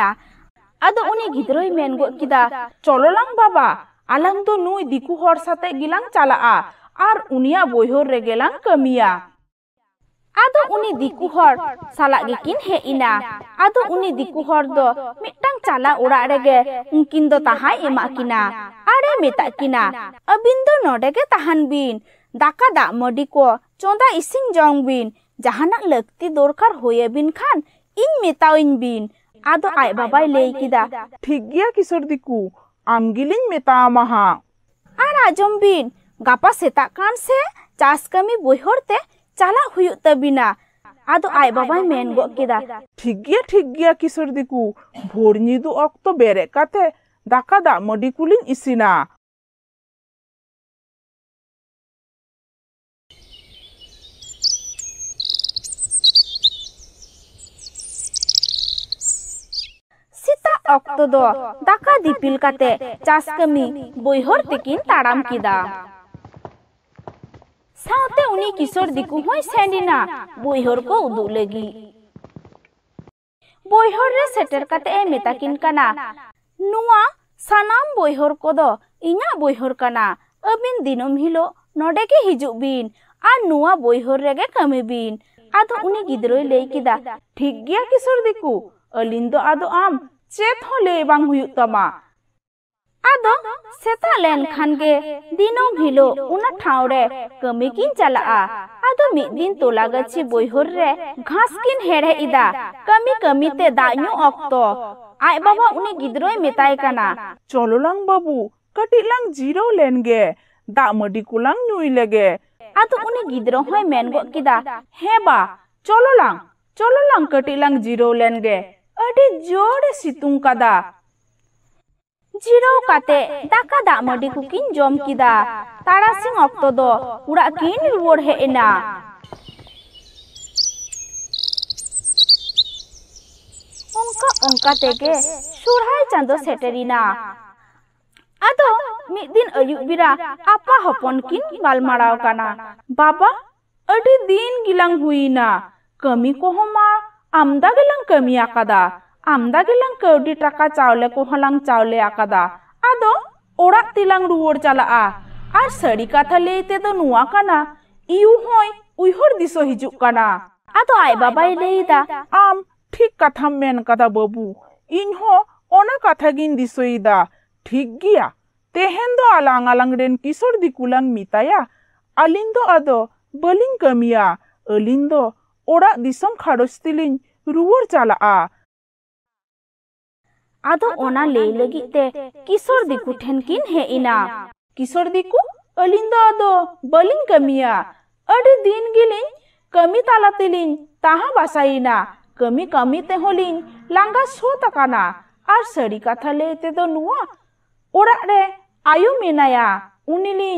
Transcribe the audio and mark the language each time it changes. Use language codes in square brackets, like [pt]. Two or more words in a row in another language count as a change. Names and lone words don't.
[sat] आदो उनी गिद्रोय मेन गो किदा चलोलांग बाबा आलांग दो नुई दिकु हड़ साथे गिलांग चालाआ आर उनिया बयहर रेगेलांग कमिया। आदो उनी दिकु हड़ साला गिकिन हे इना। आदो उनी दिकु हड़ दो मिटटांग चाला ओड़ा रेगे उनकिन दो ताहाय एमा किना आरे मेता किना अबिन दो नोडे गे ताहान बिन दाका दा मडी को चोंदा इसिन जंग बिन जहाना लगती दरकार होये बिन खान इन मेताविन बिन। आदो आय बाबाय लेई किदा ठीक गया किशोर दिकु आम गिलिन मेता आमाहा। आर आजम बिन गापा सेता कान से चास कमी बयहर ते चाला हुयुग तबिना। आदो आय बाबाय मेन गो किदा ठीक गया किशोर दिकु भोर निदु अक्तो बेरे काते दाका दा मडी कुलिन इसिना। अक्तो दो दाका दिपिल काते चास कमी बयहर तेकिन ताराम किदा। साउते उनी किशोर दिकु होय सेंडिना बयहर को उदु लगी। बयहर रे सेटर काते ए मेताकिन कना नुआ सानाम बयहर को दो इन्या बयहर कना अबिन दिनम हिलो नोडे के हिजुक बिन आर नुआ बयहर रेगे कमी बिन। आदो उनी गिद्रोय लेई किदा ठीक गया किशोर दिकु अलिन दो आदो आम चेत हो ले बांग हुयुग तमा। आदो सेता लेन खान गे दिनम हिलो उना ठाव रे कमी किन चलाआ। आदो मिद दिन तोला गछि बयहर रे घास किन हेड़े इदा कमी ते दाñu अक्तो आय बाबा उनी गिद्रोय मेताय कना चलोलांग बाबू कटिलांग जीरो लेन गे दा मडी कुलांग नुई लेगे। आदो उनी गिद्रो होय मेन गो किदा हे बा चलोलांग कटिलांग जीरो लेन गे अडी जोड़े सितुंग कदा। जीरो काते दाका दा मडी कुकिन जम किदा तारासिंग अक्तो दो उड़ा किन रुवड़ हे एना। उनका तेगे सुरहाय चांदो सेटरिना। आदो mid din ayuk bira apa hopon kin galmaraw kana baba adi din gilang huina kami ko homa amda gilang kami akada amda gilang kaudi taka chawle ko halang chawle akada ado orak tilang ruwar chalaa ar sari katha leite do nuwa kana iu hoy uihor diso hijuk kana ado ai babai leida am ठीक कथा मेन कदा बाबू इनहो ओना कथा गिन दिसोइदा ठीक गिया तेहेन दो आलांग आलांग रेन किशोर दिकुलांग मिताया अलिन दो अदो बलिंग कमिया अलिन दो ओड़ा दिसम खाड़ोस्तिलिन रुवर चलाआ आदो ओना ले लगी ते किशोर दिकु ठेन किन हे इना किशोर दिकु अलिन दो अदो बलिंग कमिया अडी दिन गिलिन कमी तालातिलिन ताहा बासाइना कमी कमी ते होलिन लांगा सो तकाना आर सड़ी कथा लेते दो नुआ ओड़ा रे आयु मेनाया उनिलिन